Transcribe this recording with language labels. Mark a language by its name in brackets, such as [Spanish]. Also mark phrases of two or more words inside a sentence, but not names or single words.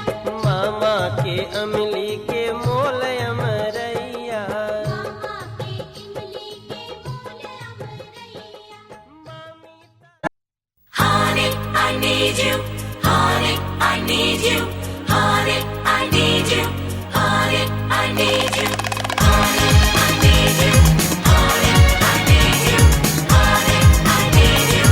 [Bhojpuri] मामा के अमली के मोल अमरैया, मामा के इमली के मोल अमरैया। [English] Honey, I need you. Honey, I need you. Honey, I need you. Honey, I need you. Honey, I need you. Honey, I need you. Honey, I need you.